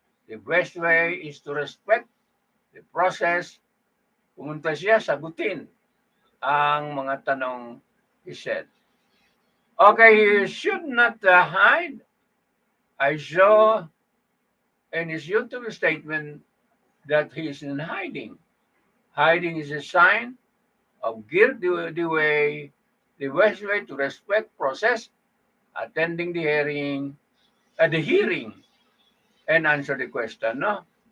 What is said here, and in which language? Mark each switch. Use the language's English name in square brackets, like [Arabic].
[English] The best way is to respect the process. [Filipino] Pumunta siya, sagutin ang mga tanong [English] he said. Okay, he should not hide. I saw in his YouTube statement that he is in hiding. Hiding is a sign of guilt. The best way to respect process, attending the hearing, and answer the question, no?